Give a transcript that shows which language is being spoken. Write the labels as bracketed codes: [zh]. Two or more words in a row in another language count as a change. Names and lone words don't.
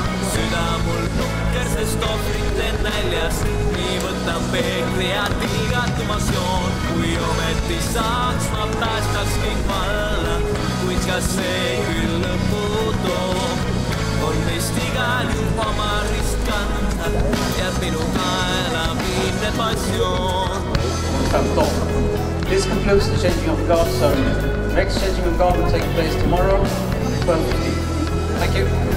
[et] Süda mul nukker, sest ohvrite näljast, nii võtan peegli ja tilgatumas joon. Kui ometi saaks, ma päästaks kõik valla, kuid kas see küll lõpu toob. On meist igal juhul oma rist kanda, jääb minu kaela viimne passioon. [en] This concludes the changing of guard ceremony. Next changing of guard will take place tomorrow, 12:15. Thank you.